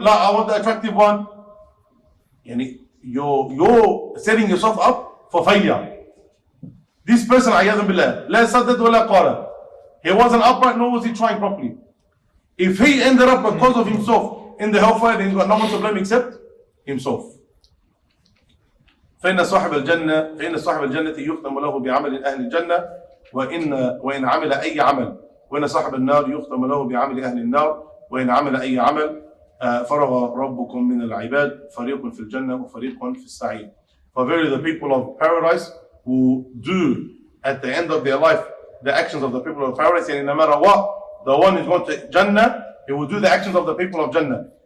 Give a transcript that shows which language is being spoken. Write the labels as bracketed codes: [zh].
[en] La, I want the attractive one. You're setting yourself up for failure. This person, [ar] ayadun billah, la saddad wa la qara. [en] He wasn't upright, nor was he trying properly. If he ended up because of himself in the hellfire, then he's got no one to blame except himself. [ar] فإن صاحب الجنة يختم له بعمل أهل الجنة وإن عمل أي عمل وإن صاحب النار يختم له بعمل أهل النار وإن عمل أي عمل فرغ ربكم من العباد فريق في الجنة وفريق في السعير. [en] For verily the people of paradise who do at the end of their life the actions of the people of paradise, and no matter what, the one who's going to Jannah, he will do the actions of the people of Jannah.